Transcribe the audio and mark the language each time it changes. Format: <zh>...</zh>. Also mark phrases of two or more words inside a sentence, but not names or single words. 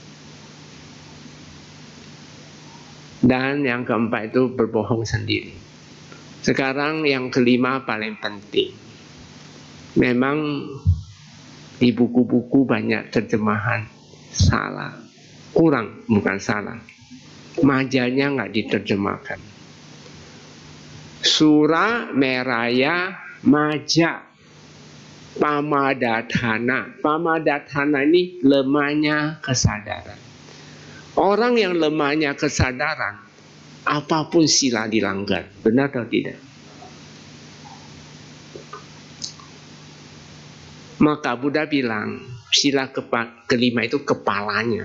<id>Dan yang keempat itu berbohong sendiri. Sekarang yang kelima paling penting. Memang di buku-buku banyak terjemahan salah. Kurang, bukan salah. Majanya nggak diterjemahkan.</id> <pi>Sura meraya maja pamadatana.</pi> <id>Pamadatana ini lemahnya kesadaran. Orang yang lemahnya kesadaran, apapun sila dilanggar. Benar atau tidak? Maka Buddha bilang, sila kelima itu kepalanya.</id>